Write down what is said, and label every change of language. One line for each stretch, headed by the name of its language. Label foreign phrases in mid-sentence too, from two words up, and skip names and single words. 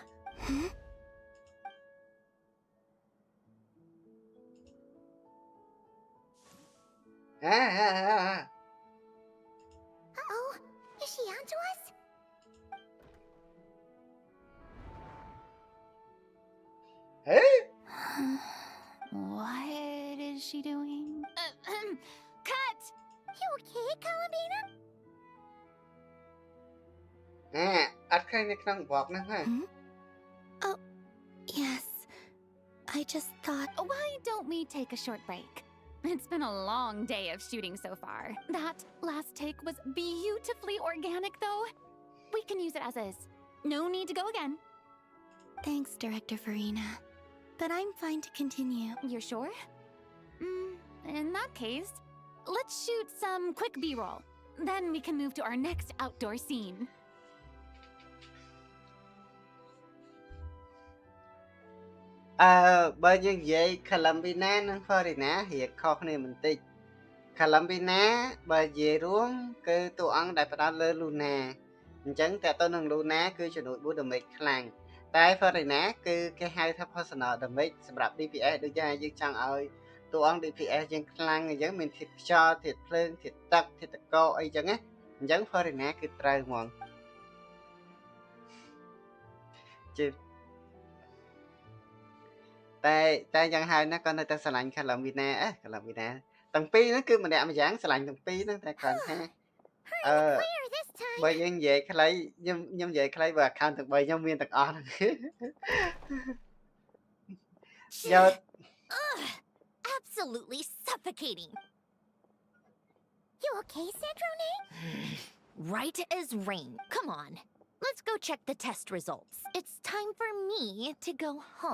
English: Uh-oh. Is she onto us? What is she doing? Cut! You okay, Columbina?
Khmer: អត់ឃើញនៅក្នុងបបហ្នឹងហ៎
English: Oh, yes. I just thought... Why don't we take a short break? It's been a long day of shooting so far. That last take was beautifully organic, though. We can use it as is. No need to go again. Thanks, Director Farina. But I'm fine to continue. You're sure? In that case, let's shoot some quick B-roll. Then we can move to our next outdoor scene.
Khmer: បើយើងនិយាយ Columbina និង Farina រៀងខុសគ្នាបន្តិច Columbina បើនិយាយរួមគឺតួអង្គដែលផ្ដោតលើ Luna អ ញ្ចឹងតើតើនឹង Luna គឺជំនួយ
English: boost damage
Khmer: ខ្លាំងតែ Farina គឺគេហៅថា
English: personal damage
Khmer: សម្រាប់ DPS ដូចយ៉ាងយើងចង់ឲ្យតួអង្គ DPS យើងខ្លាំងអញ្ចឹងមានធាតុខ្យល់ធាតុភ្លើងធាតុទឹកធាតុតកអីចឹងណាអញ្ចឹង Farina គឺត្រូវហ្មងជិះតែយ៉ាងហើយណាគាត់នៅតែស្រឡាញ់ Columbina Columbina ទាំងពីរហ្នឹងគឺម្នាក់ម្យ៉ាងស្រឡាញ់ទាំងពីរហ្នឹងតែគាត់ថា
English: Clear this time.
Khmer: បើយើងនិយាយខ្លីខ្ញុំនិយាយខ្លីបើ account ទាំង3ខ្ញុំមានទាំងអស់ហ្នឹងយក
English: absolutely suffocating. You okay, Sandrone? Right as rain. Come on. Let's go check the test results. It's time for me to go home.